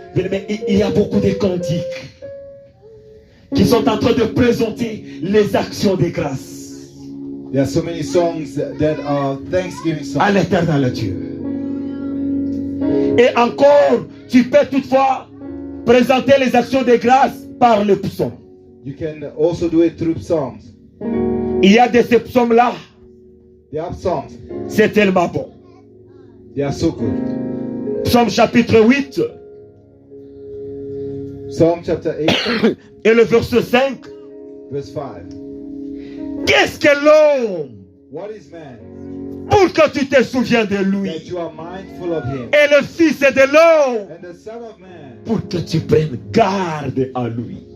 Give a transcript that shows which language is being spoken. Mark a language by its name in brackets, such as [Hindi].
[French] Mais il y a beaucoup de cantiques qui sont en train de présenter les actions de grâce. [English] There are so many songs that are thanksgiving songs. [French] À l'éternel Dieu. Et encore, tu peux toutefois présenter les actions de grâce par le psaume. [English] You can also do it through psalms. [French] Il y a de ces psaumes-là. [English] There are psalms. [French] C'est tellement bon. [English] They are so good. [French] Psaume chapitre 8. [English] Psalm chapter 8. [French] Et le verset 5. [English] Verse 5. [French] Qu'est-ce que l'homme? [English] What is man? [French] Pour que tu te souviens de lui. [English] That you are mindful of him. [French] Et le fils de l'homme. [English] And the Son of Man. [French] Pour que tu prennes garde à lui.